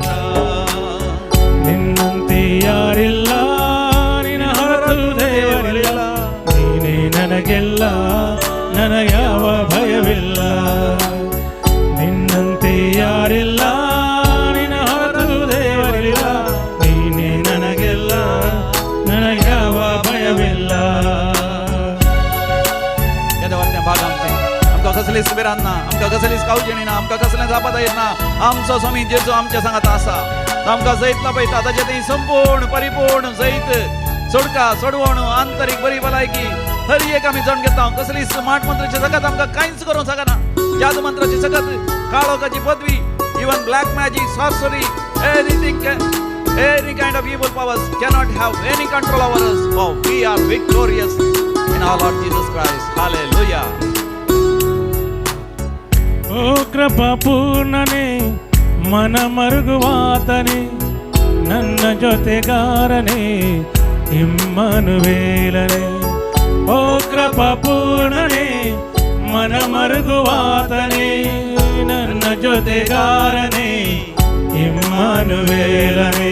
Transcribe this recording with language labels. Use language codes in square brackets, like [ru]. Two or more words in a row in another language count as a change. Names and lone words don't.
[kn] ನಿನ್ನಂತೆ ಯಾರಿಲ್ಲ, ನಿನ್ನ ಹೊರತು ದೇವರಿಲ್ಲ, ನೀನೇ ನನಗೆಲ್ಲ, ನನಗ್ಯಾವ ಭಯವಿಲ್ಲ. ನಿನ್ನಂತೆ ಯಾರಿಲ್ಲ, ನಿನ್ನ ಹೊರತು ದೇವರಿಲ್ಲ, ನೀನೇ ನನಗೆಲ್ಲ, ನನಗ್ಯಾವ ಭಯವಿಲ್ಲ. [kok] येदवरते भाग आमचे, आमका कसलीच बिरांना, आमका कसलीच कावजेणीना, आमका कसलेच आपदा येतना. आमचो स्वामी जेजू आमच्या सांगात आसा. आमका जैतला पळयता ताचे ती संपूर्ण परिपूर्ण जैत, सोडका सोडवण, आंतरिक बरी भलायकी हर एक आमी जाण घेता. कसली स्मार्ट मंत्राची सगत आमकां कांयच करूंक जायना. जादू मंत्राची सगत, काळोखाची पदवी, [en] even black magic, sorcery, any kind of evil powers cannot have any control over us, for we are victorious in our Lord Jesus Christ. Hallelujah. [kn] ಓ ಕೃಪಾ ಪೂರ್ಣನೇ, ಮನ ಮರುಗುವಾತನೇ, ನನ್ನ ಜೊತೆಗಾರನೇ, ಇಮ್ಮನುವೇಲನೇ. ಓ ಕೃಪಾ ಪೂರ್ಣನೇ, ಮನ ಮರುಗುವಾತನೇ, ನನ್ನ ಜೊತೆಗಾರನೇ, ಇಮ್ಮನುವೇಲನೇ.